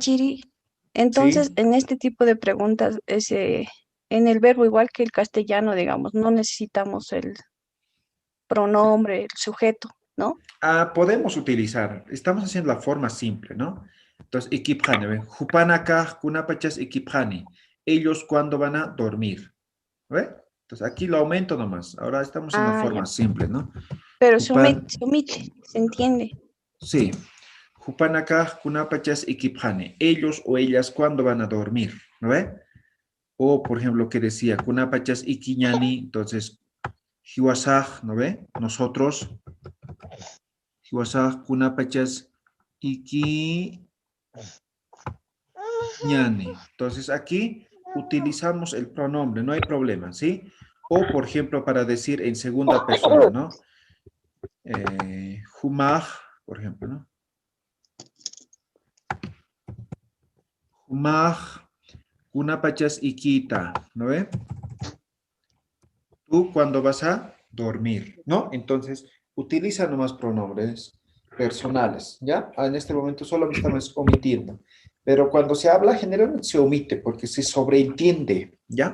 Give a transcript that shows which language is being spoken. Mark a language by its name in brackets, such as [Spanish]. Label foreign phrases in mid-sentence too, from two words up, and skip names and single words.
[Spanish] Tichiri. Entonces, Sí. en este tipo de preguntas, en el verbo igual que el castellano, digamos, no necesitamos el pronombre, el sujeto, ¿no? Podemos utilizar. Estamos haciendo la forma simple, ¿no? Entonces, ikiphani. ¿Ven? [Aymara] Jupanaka, kunapachas ikiphani. [Spanish] Ellos cuándo van a dormir. ¿Ve? Entonces, aquí lo aumento nomás. Ahora estamos en la forma Ya. simple, ¿no? Pero se omite, se entiende. Sí. [Aymara] Jupanaka, kunapachas ikiphani. [Spanish] Ellos o ellas cuándo van a dormir. ¿No ve? O, por ejemplo, lo que decía, [Aymara] kunapachas ikiñani. [Spanish] Entonces, hiwasaj, ¿no ve? Nosotros. [Aymara] Hiwasaj, kunapachas ikiñani. [Spanish] Entonces, aquí utilizamos el pronombre, no hay problema, ¿sí? O, por ejemplo, para decir en segunda persona, ¿no? Humaj, por ejemplo, ¿no? [Aymara] Humaj, kunapachas ikita, [Spanish] ¿no ve? Tú cuando vas a dormir, ¿no? Entonces, utiliza nomás pronombres personales, ¿ya? En este momento solo me estamos omitiendo. Pero cuando se habla, generalmente se omite porque se sobreentiende, ¿ya?